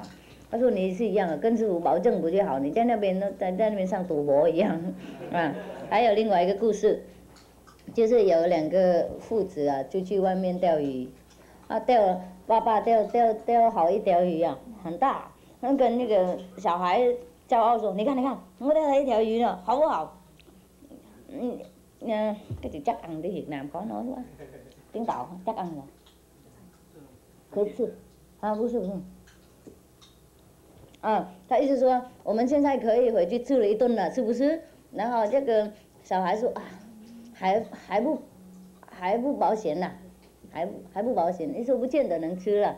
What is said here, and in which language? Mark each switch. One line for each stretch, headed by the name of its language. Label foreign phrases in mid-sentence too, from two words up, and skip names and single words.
Chinese: 他说你是一样的，跟师傅保证不就好？你在那边在那边像赌博一样啊。还有另外一个故事，就是有两个父子啊，就去外面钓鱼，啊爸爸钓好一条鱼啊，很大，他跟那个小孩骄傲说：“你看，我钓了一条鱼了，好不好？”
Vietnamese: cái chữ chắc ăn tiếng Việt Nam khó nói quá, tiếng Tàu chắc ăn là
Chinese: 可以吃啊，不是他意思说我们现在可以回去吃了一顿了，是不是？然后这个小孩说啊，还不保险呐，还不保险，你说不见得能吃了。